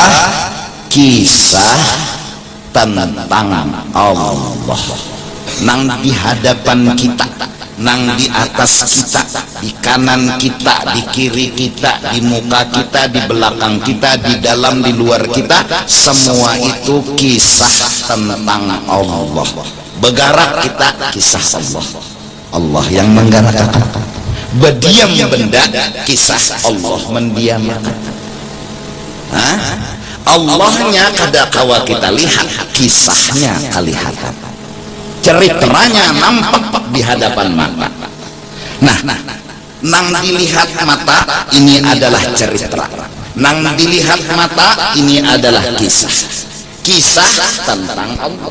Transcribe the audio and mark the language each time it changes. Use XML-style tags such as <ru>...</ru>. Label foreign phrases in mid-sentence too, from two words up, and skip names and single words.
<bjn>kisah tentang Allah nang di hadapan kita, nang di atas kita, di kanan kita, di kiri kita, di muka kita, di belakang kita, di dalam, di luar kita, semua itu kisah tentang Allah.</bjn> <id>Bergerak kita kisah Allah, Allah yang menggerakkan. Berdiam benda kisah Allah mendiamkan.</id> <bjn>Allahnya kada kawa kita lihat, kisahnya kelihatan, ceritanya nampak di hadapan mata.</bjn> <id>Nah, nang dilihat mata ini adalah cerita, nang dilihat mata ini adalah kisah tentang Allah.</id>